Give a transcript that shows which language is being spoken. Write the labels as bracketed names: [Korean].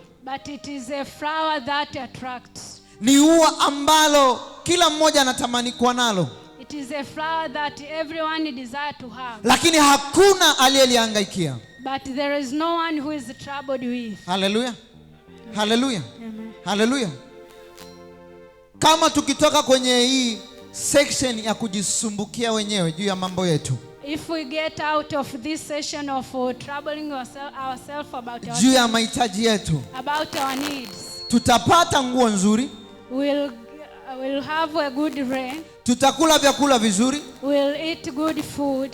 [English] But it is a flower that attracts. [Swahili] Ni ua ambalo kila mmoja anatamani kuwa nalo. [English] It is a flower that everyone desire to have. [Swahili] Lakini hakuna aliyelihangaikia. [English] But there is no one who is troubled with. Hallelujah. Hallelujah. Amen. Hallelujah. [Swahili] Kama tukitoka kwenye hii section ya kujisumbukia wenyewe juu ya mambo yetu. [English] If we get out of this session of troubling ourselves about our [Swahili] juu ya mahitaji yetu, [English] about our needs, [Swahili] tutapata nguo nzuri, [English] we'll have a good rain, [Swahili] tutakula vyakula vizuri, [English] we'll eat good food,